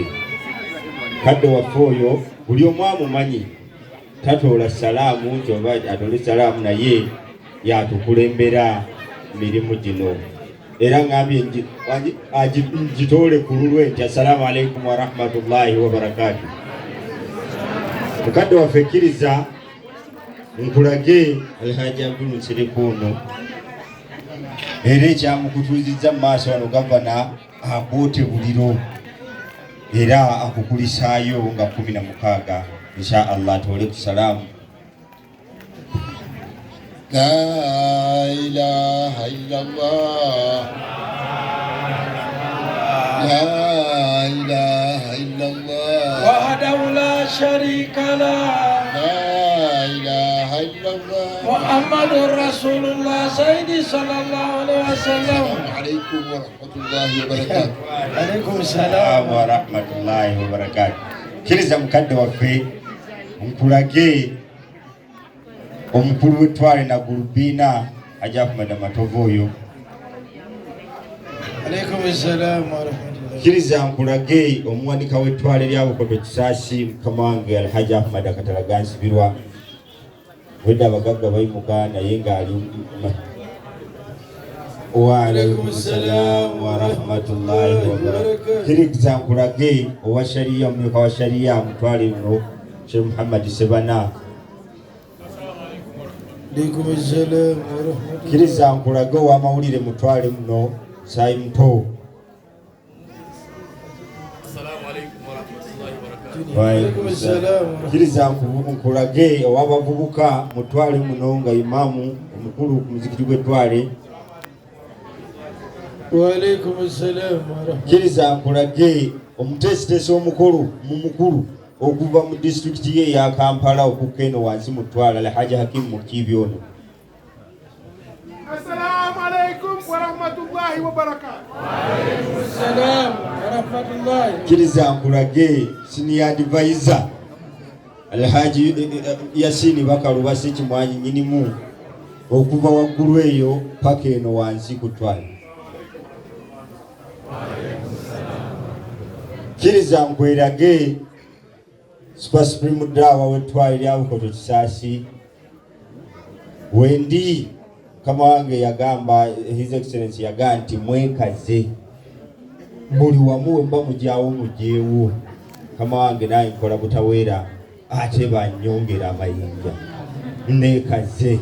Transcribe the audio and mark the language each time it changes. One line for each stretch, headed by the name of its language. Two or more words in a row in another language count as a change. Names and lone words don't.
Ganda: Kadde waffe oyo buli omu amumanyi tatoola salaamu nti oba atole salaamu naye yatukulembera mirimu gino. era ngambye agitole ku lulwe nti
Arabic: السلام عليكم ورحمة الله وبركاته.
Ganda: Mukadde waffe kkiriza nkulage Alhaji Abdul Nsiriku ono era ekyamukutuuzizza mu maaso wano gavana akoote buliro era akukulisaayo nga 16
Arabic: إن شاء الله.
Ganda: Tole ku salaamu.
Arabic: لا إله إلا الله، لا إله إلا الله, وحده لا شريك له, لا إله إلا الله, محمد رسول الله سيدي صلى الله عليه وسلم. عليكم ورحمة الله وبركاته. عليكم السلام ورحمة الله وبركاته.
Ganda: Kiriza mukadde waffe nkulage omukulu w'ettwale na gulubiina Hajji Ahmad Matovu oyo.
Arabic: عليكم السلام ورحمة الله.
Ganda: Kiriza nkulage omuwanika w'ettwale lya Bukoto Kisaasi mukama wange Alhaji Ahmad Katalaga Nsibirwa. Wedde abagagga bayimuka naye ng'ali
Arabic: وعليكم السلام ورحمة الله وبركاته.
Ganda: Kiriza nkulage owa shariya omumyuka wa shariya mutwale luno Sheikh Muhammad Sebana.
Arabic: عليكم السلام ورحمة الله.
Ganda: Kiriza nkulage ow'amawulire mutwale muno Saimpo.
Arabic: عليكم السلام.
Ganda: Kiriza nkulage ow'abavubuka mutwale muno nga imamu omukulu ku muzikiti gw'ettwale.
Arabic: وعليكم السلام ورحمة الله.
Ganda: Kiriza nkulage omuteesiteesi omukulu okuva mu disitulikiti ye ya Kampala okukka eno wansi mu Ttwala Alhaji Hakim Mukibi ono.
Arabic: السلام عليكم ورحمة الله وبركاته. وعليكم السلام ورحمة الله.
Ganda: Kiriza nkulage
English: senior advisor
Ganda: Alhaji Yasini Bakaluba Ssekimwanyi nnyinimu okuva waggulu eyo paka eno wansi ku Ttwala. Kiriza nkwerage
English: Super Supreme
Ganda: Dawa w'ettwale lya Bukoto Kisaasi wendi kama wange yagamba
English: His Excellency
Ganda: yagamba nti mwekaze buli wamu wemba mujyawo mujyewo kama wange naye nkola butaweera ate banyongera amayinja nekaze.